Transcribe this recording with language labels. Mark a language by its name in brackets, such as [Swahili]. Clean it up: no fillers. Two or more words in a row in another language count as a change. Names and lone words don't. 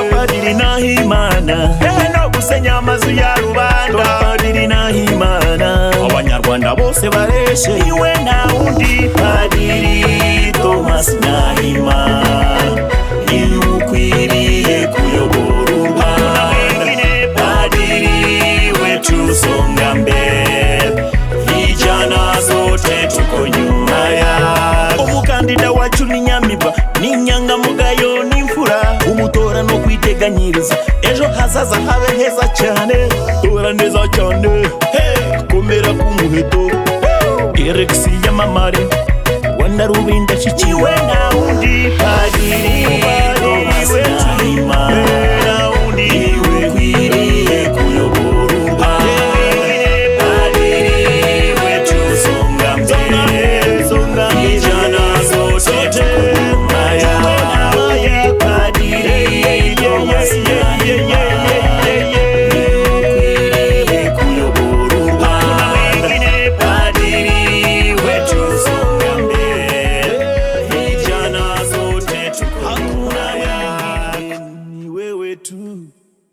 [Kinyarwanda] Padiri Nahimana, no gusenya amazu ya rubanda. Padiri Nahimana, Abanyarwanda bose bareshe, niwe nta wundi. Padiri Thomas Nahimana niwe ukwiriye kuyobora u Rwanda. [Swahili] Padiri wetu usonga mbele, vijana sote tuko nyuma yawe. [Kinyarwanda] Umukandida wacu ni nyamibwa, ni inyangamugayo, n'imfura, umutora no kwiteganyiriza ejo hazaza habe heza cyane. Tora neza cyane, komera k'umuheto, Erex yamamare, Rwanda rubinda shikiwe nta wundi. Padiri Thomas Nahimana niwe ukwiriye kuyobora u Rwanda. [Swahili] Padiri wetu usonga mbele, vijana sote tuko nyuma yawe. [Kinyarwanda] Padiri Thomas Nahimana niwe ukwiriye kuyobora u Rwanda. [Swahili] Padiri wetu usonga mbele, vijana sote tuko nyuma yawe. [Kinyarwanda] Ni wewe tu.